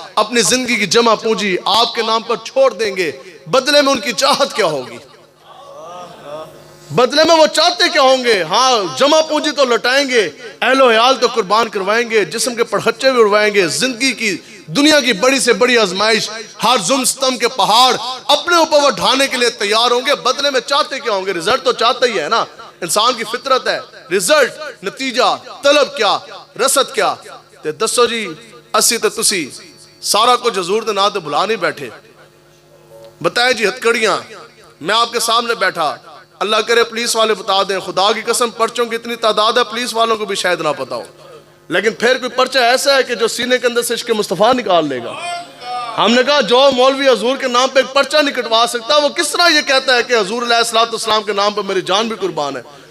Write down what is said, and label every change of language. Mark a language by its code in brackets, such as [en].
[ur] اپنی زندگی کی جمع پونجی آپ کے نام پر چھوڑ دیں گے. بدلے میں ان کی چاہت کیا ہوگی؟ بدلے میں وہ چاہتے کیا ہوں گے؟ ہاں جمع پونجی تو لٹائیں گے، اہل و عیال تو قربان کروائیں گے، جسم کے پڑھچے بھی اڑوائیں گے، زندگی کی دنیا کی بڑی سے بڑی آزمائش، ہر ظلم ستم کے پہاڑ اپنے اوپر وہ ڈھانے کے لیے تیار ہوں گے. بدلے میں چاہتے کیا ہوں گے؟ رزلٹ تو چاہتا ہی ہے نا، انسان کی فطرت ہے. رزلٹ، نتیجہ، طلب کیا، رسد کیا؟ [pa] تے دسو جی، اسی تے تسی سارا کچھ حضور دے نام تے بھلا نہیں بیٹھے. [ur] بتائیں جی ہتکڑیاں، میں آپ کے سامنے بیٹھا، اللہ کرے پولیس والے بتا دیں، خدا کی قسم پرچوں کی اتنی تعداد ہے پولیس والوں کو بھی شاید نہ پتا ہو، لیکن پھر کوئی پرچہ ایسا ہے کہ جو سینے کے اندر سے عشق مصطفیٰ نکال لے گا. ہم نے کہا جو مولوی حضور کے نام پہ ایک پرچہ نہیں کٹوا سکتا وہ کس طرح یہ کہتا ہے کہ حضور علیہ السلام کے نام پہ میری جان بھی قربان ہے.